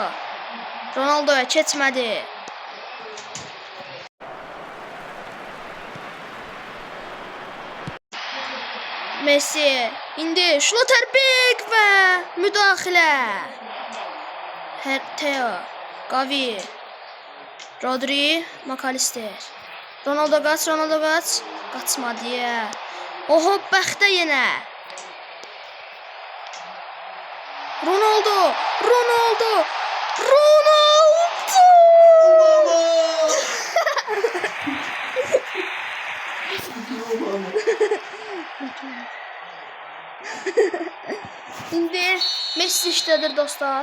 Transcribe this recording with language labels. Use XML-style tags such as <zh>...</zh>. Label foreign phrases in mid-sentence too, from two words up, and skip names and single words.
<az>Ronaldo'ya keçmədi. Messi. İndi Schlotterbeck və müdaxilə. Theo. Gavi. Rodri. McAllister. Ronaldo qaç. Qaçmadı ya. Oho bəxtə yenə. Ronaldo. İndi Messi işlədir dostlar.</az>